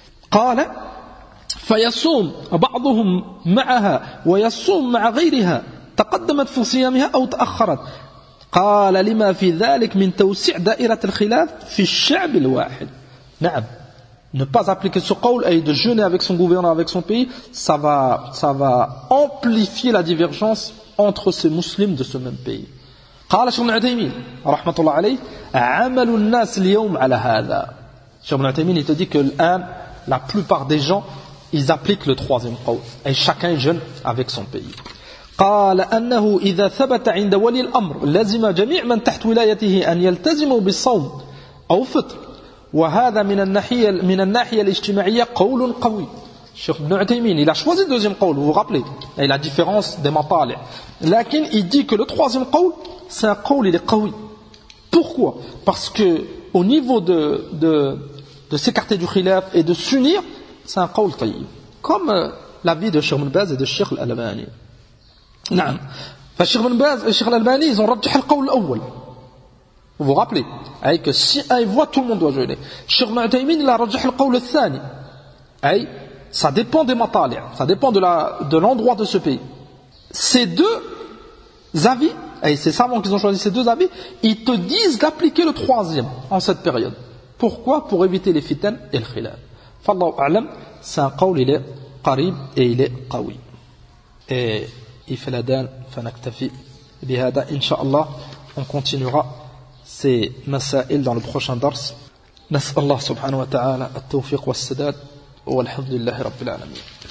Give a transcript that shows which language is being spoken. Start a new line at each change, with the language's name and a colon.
Arabic: Qala, فيصوم بعضهم معها ويصوم مع غيرها تقدمت في صيامها أو تأخرت قال لما في ذلك من توسع دائرة الخلاف في الشعب الواحد نعم
French: ne pas appliquer ce قول et de jeûner avec son gouverneur avec son pays ça va amplifier la divergence entre ces musulmans de ce même pays.
Arabic: قال شيخ ابن عثيمين رحمة الله عليه عمل الناس اليوم على هذا. شيخ ابن عثيمين
French: il te dit que الآن la plupart des gens ils appliquent le troisième qawl et chacun jeûne avec son pays.
Arabic: قال انه اذا ثبت عند ولي الامر لازم جميع من تحت ولايته ان يلتزموا بالصوم او فطر وهذا من الناحيه الاجتماعيه قول قوي.
French: Cheikh Ibn Uthaymeen, il a choisi le deuxième qawl, vous vous rappelez, et la différence des mata'li. Lakin il dit que le troisième qawl c'est un qawl il est قوي. Pourquoi? Parce que au niveau de s'écarter du khilaf et de s'unir, c'est un qawl tayyib. Comme l'avis de Cheikh Ibn Baz et de Cheikh Al-Albani. Non. Cheikh Ibn Baz et Cheikh Al-Albani, ils ont rajouté le qawl l'awwal. Vous vous rappelez? Que si un voit, tout le monde doit jeûner. Cheikh Ibn Uthaymeen, il a rajouté le qawl l'thani. Ça dépend des matali', ça dépend de l'endroit de ce pays. Ces deux avis, ces savants qui ont choisi ces deux avis, ils te disent d'appliquer le troisième en cette période. Pourquoi? Pour éviter les fitan et le khilaf.
Arabic: فالله أعلم سنقول إليه قريب إليه قوي إيه في الأدان فنكتفي بهذا إن شاء الله
French: on continuera ces
Arabic: مسائل
French: dans le prochain
Arabic: درس نسأل الله سبحانه وتعالى التوفيق والسداد والحمد لله رب العالمين